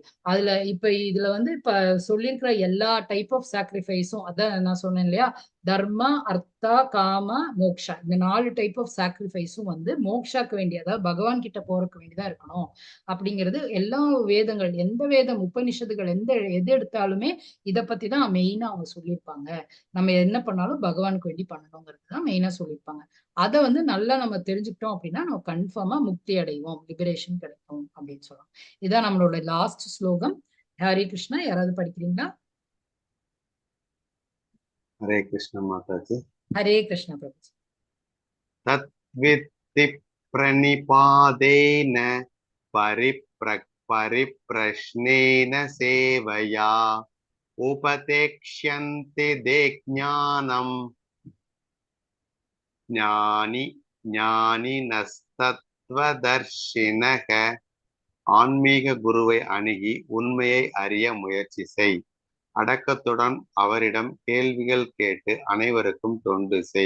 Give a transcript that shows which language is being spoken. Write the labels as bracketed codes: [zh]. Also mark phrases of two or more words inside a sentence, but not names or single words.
[ta] இதுல வந்து இப்ப சொல்லியிருக்கிற எல்லா [en] type of sacrifice, [ta] அதான் நான் சொன்னேன் இல்லையா, தர்மா, அர்த்தா, காம, மோக்ஷா, இந்த 4 [en] type of sacrifice [ta] வந்து மோக்ஷாக்கு வேண்டிய, அதாவது பகவான் கிட்ட போறதுக்கு வேண்டியதா இருக்கணும் அப்படிங்கிறது எல்லா வேதங்கள், எந்த வேதம் உபனிஷத்துகள் எது எடுத்தாலுமே இதை பத்தி தான் மெயினா அவங்க சொல்லியிருப்பாங்க. நம்ம என்ன பண்ணாலும் பகவானுக்கு வேண்டி பண்ணணுங்கிறது தான் மெயினா சொல்லியிருப்பாங்க. அதை வந்து நல்லா நம்ம தெரிஞ்சுக்கிட்டோம் அப்படின்னா நம்ம கன்ஃபார்மா முக்தி அடைவோம், லிபரேஷன் கிடைக்கும் அப்படின்னு சொல்லலாம். இதான் நம்மளோட லாஸ்ட் ஸ்லோகம். ஹரே கிருஷ்ணா. யாராவது படிக்கிறீங்களா? [hi] हरे कृष्ण माताजी। हरे कृष्ण प्रभुजी। [sa] तद्वित्ति प्रणिपादेन परिप्रश्नेन सेवया उपतेक्ष्यन्ते ते ज्ञानम् ஞானினஸ்தத்வதர்ஷினக. [ta] ஆன்மீக குருவை அணுகி உண்மையை அறிய முயற்சி செய். அடக்கத்துடன் அவரிடம் கேள்விகள் கேட்டு அனைவருக்கும் தொண்டு செய்.